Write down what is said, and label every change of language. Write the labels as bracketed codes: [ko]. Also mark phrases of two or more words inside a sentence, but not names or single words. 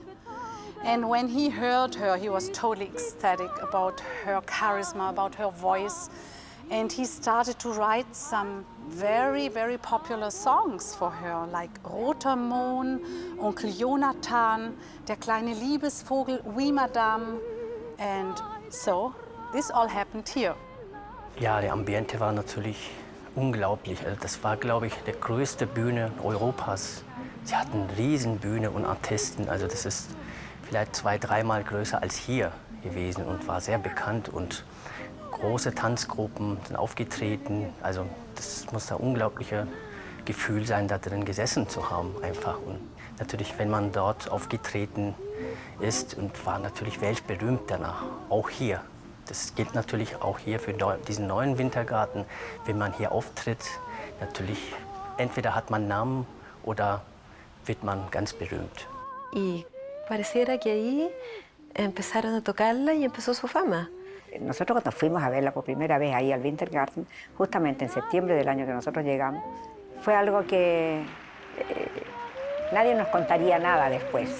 [en] And when he heard her, he was totally ecstatic about her charisma, about her voice. And he started to write some very, very popular songs for her, like Roter Mohn, Onkel Jonathan, Der kleine Liebesvogel, Oui Madame. And so, this all happened here. [de] Ja, der Ambiente war natürlich unglaublich. Also das war, glaube ich, die größte Bühne Europas. Sie hatten eine Riesenbühne und Artisten. Also das ist vielleicht 2-, 3-mal größer als hier gewesen und war sehr bekannt. Und große Tanzgruppen sind aufgetreten. Also das muss ein unglaubliches Gefühl sein, da drin gesessen zu haben einfach. Und natürlich, wenn man dort aufgetreten ist und war natürlich weltberühmt danach, auch hier. Das gilt natürlich auch hier für diesen neuen Wintergarten. Wenn man hier auftritt, natürlich entweder hat man Namen oder wird man ganz berühmt. [es] Y pareciera que ahí empezaron a tocarla y empezó su fama. Nosotros cuando fuimos a verla por primera vez ahí al Wintergarten, justamente en septiembre del año que nosotros llegamos, fue algo que nadie nos contaría nada después.